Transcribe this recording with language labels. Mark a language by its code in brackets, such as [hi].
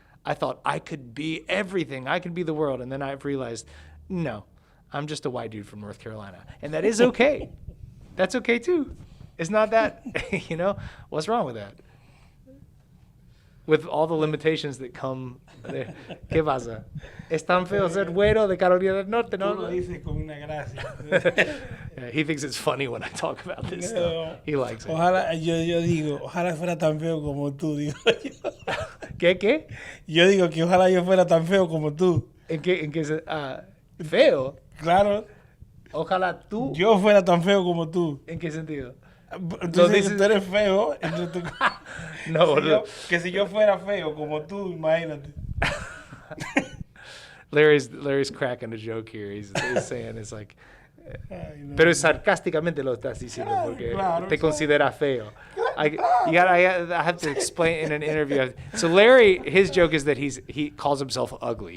[en] I thought I could be everything. I could be the world. And then I've realized, no, I'm just a white dude from North Carolina. And that is okay. That's okay, too. It's not that, what's wrong with that? With all the limitations that come there. [es] ¿Qué pasa? Es tan feo ser güero de Carolina del Norte, ¿no? Tú lo dices con una gracia. [en] Yeah, he thinks it's funny when I talk about this stuff. He likes it. [es] Ojalá, yo digo, ojalá fuera tan feo como tú, digo yo. ¿Qué? Yo digo que ojalá yo fuera tan feo como tú. ¿En qué feo? Claro. Ojalá tú. Yo fuera tan feo como tú. ¿En qué sentido? Entonces tú eres feo. Entonces No, que si yo fuera feo como tú, imagínate. [en] Larry's cracking a joke here. He's saying it's [es] pero sarcásticamente lo estás diciendo porque te consideras feo. [en] I have to explain in an interview. So Larry, his joke is that he calls himself ugly.